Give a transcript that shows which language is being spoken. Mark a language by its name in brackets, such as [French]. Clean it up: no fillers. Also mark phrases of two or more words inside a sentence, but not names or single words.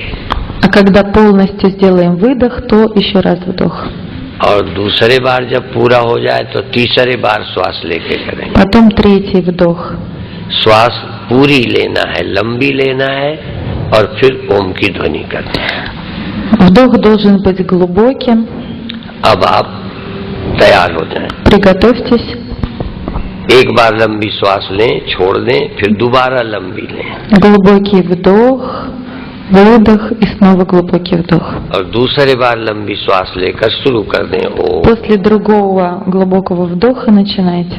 [Russian] А когда полностью сделаем выдох, то еще раз вдох. [Hindi] और दूसरे बार जब पूरा हो जाए तो तीसरे बार श्वास लेके करेंगे। [Russian] Потом третий вдох. [Hindi] श्वास पूरी लेना है, लंबी लेना है, और फिर ओम की ध्वनि करना है। [Russian] Вдох должен быть глубоким. [Hindi] अब आप तैयार हो जाएं। [Russian] Приготовьтесь. [Hindi] एक बार लंबी श्वास लें, छोड़ दें, फिर दोबारा लंबी लें। [Russian] Глубокий вдох, выдох и снова глубокий вдох. [Hindi] और दूसरे बार लंबी श्वास लेकर शुरू कर दें। ओम। [Russian] После другого глубокого вдоха начинайте.